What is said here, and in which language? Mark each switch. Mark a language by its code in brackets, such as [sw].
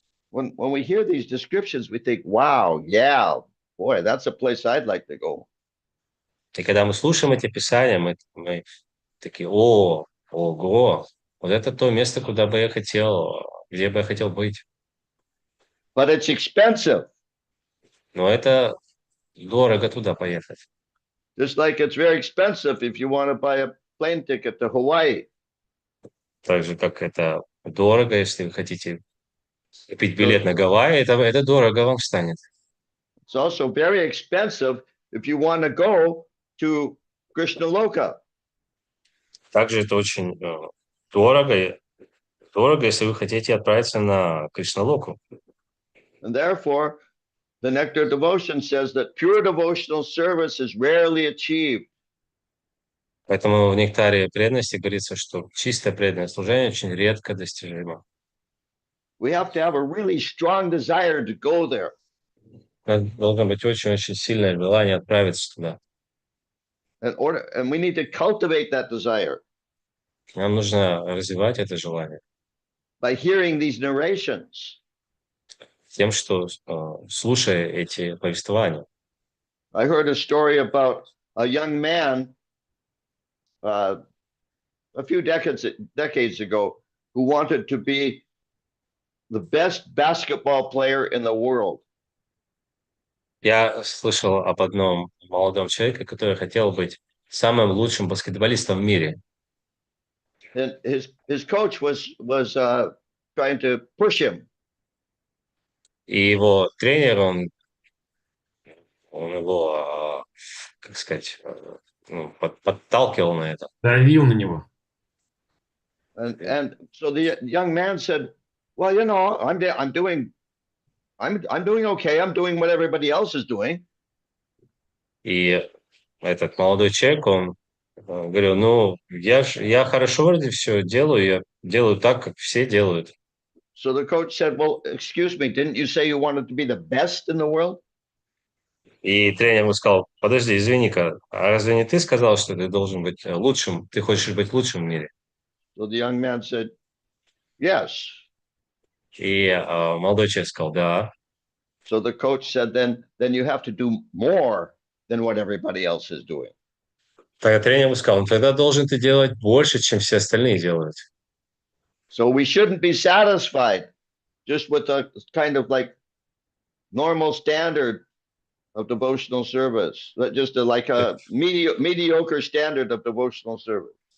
[en] When we hear these descriptions, we think, wow, yeah, boy, that's a place I'd like to go. [ru] И когда мы слушаем эти писания, мы такие, ого, вот это то место, куда бы я хотел, где бы я хотел быть. [en] But it's expensive. [ru] Но это дорого туда поехать. [en] Just like it's very expensive if you want to buy a plane ticket to Hawaii. [ru] Так же, как это дорого, если вы хотите купить билет на Гавайи, это дорого вам станет. [en] It's also very expensive if you want to go to Krishna Loka. [ru] Также это очень дорого, если вы хотите отправиться на Кришналоку. [en] And therefore, the Nectar Devotion says that pure devotional service is rarely achieved. [ru] Поэтому в нектаре преданности говорится, что чистое преданное служение очень редко достижимо. [en] We have to have a really strong desire to go there. [ru] Должно быть очень-очень сильное желание отправиться туда. [en] And we need to cultivate that desire [ru] Нам нужно развивать это желание [en] by hearing these narrations. [ru] тем, что слушая эти повествования. [en] I heard a story about a young man a few decades ago who wanted to be the best basketball player in the world. [ru] Я слышал об одном молодом человеке, который хотел быть самым лучшим баскетболистом в мире. [en] And his coach was trying to push him. [ru] И его тренер, он его, как сказать, подталкивал на это. Давил на него. [en] And so the young man said, "Well, you know, I'm doing okay. I'm doing what everybody else is doing." [ru] И этот молодой человек, он говорил, ну, я хорошо вроде все делаю, я делаю так, как все делают. [en] So the coach said, "Well, excuse me, didn't you say you wanted to be the best in the world?" [ru] И тренер ему сказал, подожди, извини-ка, а разве не ты сказал, что ты должен быть лучшим, ты хочешь быть лучшим в мире? [en] So the young man said, "Yes." [ru] И молодой человек сказал, да. [en] So the coach said, then you have to do more than what everybody else is doing. [ru] Тогда тренер ему сказал, ну, тогда должен ты делать больше, чем все остальные делают. [en] So we shouldn't be satisfied just with a kind of like normal standard of devotional service, just like a mediocre standard of devotional service.